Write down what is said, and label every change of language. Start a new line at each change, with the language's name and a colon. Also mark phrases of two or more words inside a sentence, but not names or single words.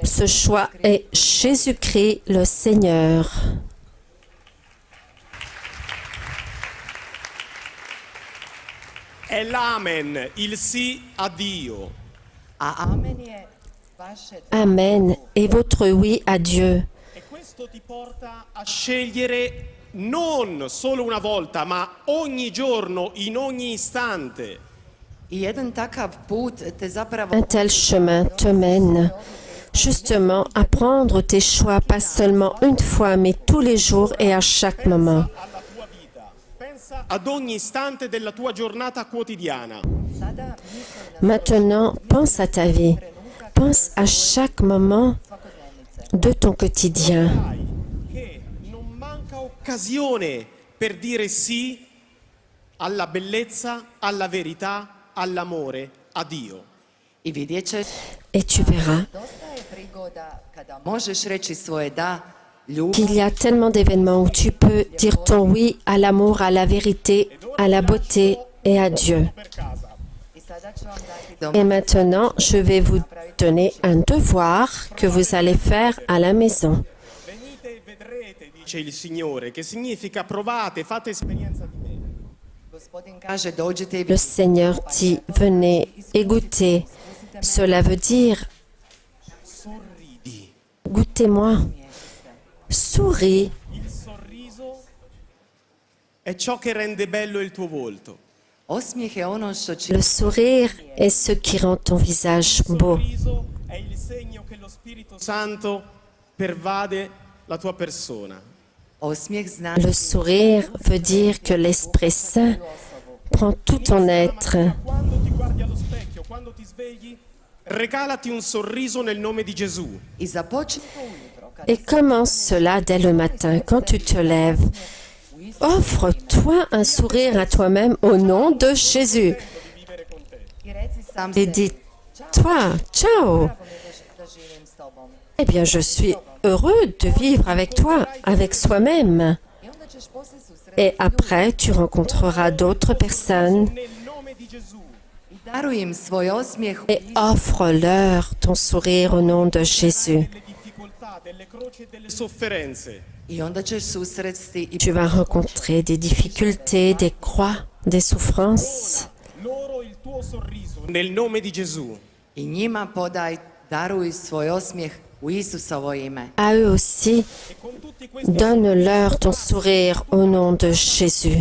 French: Ce choix est Jésus-Christ le Seigneur.
Italian: È l'amen, il sì a Dio.
Croatian: a amen je vaše
French: Amen. Et votre oui à Dieu.
Italian: E questo ti porta a scegliere non solo una volta, ma ogni giorno, in ogni istante.
Croatian: I jedan takav put te zapravo
French: Un tel chemin te mène justement à prendre tes choix, pas seulement une fois, mais tous les jours et à chaque moment.
Italian: Alla tua vita. Pensa ad ogni istante della tua giornata quotidiana.
Croatian: sada misli na
French: Maintenant, pense à ta vie. Pense à chaque moment de ton quotidien.
Italian: Sai che non manca occasione per dire sì alla bellezza, alla verità, all'amore, a Dio.
Croatian: i vidjet ćeš
French: Et tu verras
Croatian: dosta je prigoda kada možeš reći svoje da ljubav
French: qu'il y a tellement d'événements où tu peux dire ton oui à l'amour, à la vérité, à la beauté et à Dieu.
Italian: Per casa.
Croatian: i sada ću vam dati
French: Et
Croatian: dom
French: maintenant, je vais vous donner un devoir que vous allez faire à la maison.
Italian: Venite e vedrete, dice il Signore, che significa provate, fate esperienza di me.
Croatian: gospodin kaže dođite i
French: Le Seigneur dit, venez et goûtez. Cela veut dire,
Italian: Sorridi.
French: goûtez-moi, souris.
Italian: Il sorriso è ciò che rende bello il tuo volto.
Croatian: osmijeh je ono što će
French: Le sourire est ce qui rend ton visage
Italian: Il
French: beau.
Italian: sorriso è il segno che lo Spirito Santo pervade la tua persona.
Croatian: osmijeh znači
French: Le sourire veut dire que l'Esprit Saint Prends tout ton être
Italian: Quando ti guardi allo specchio, quando ti svegli, regalati un sorriso nel nome di Gesù.
Croatian: I započni to ujutro. Kada
French: et commence cela dès le matin quand tu te lèves. Offre-toi un sourire à toi-même au nom de Jésus
Croatian: i reci sam
French: et
Croatian: sebi,
French: dis-toi, ciao,
Croatian: drago mi je da živim s tobom.
French: eh bien je suis heureux de vivre avec toi, avec soi-même.
Croatian: I onda ćeš poslije susretati
French: Et après, tu rencontreras d'autres personnes
Italian: Nel nome di Gesù.
Croatian: i daruj im svoj osmijeh
French: et offre-leur ton sourire au nom de Jésus.
Italian: Delle difficoltà, delle croci e delle sofferenze.
Croatian: i onda ćeš susresti i
French: Tu vas rencontrer des difficultés, des croix, des souffrances.
Italian: Loro il tuo sorriso nel nome di Gesù.
Croatian: i njima daruj svoj osmijeh u Isusovo ime.
French: À eux aussi,
Italian: E con tutti questi
French: donne-leur ton sourire au nom de Jésus.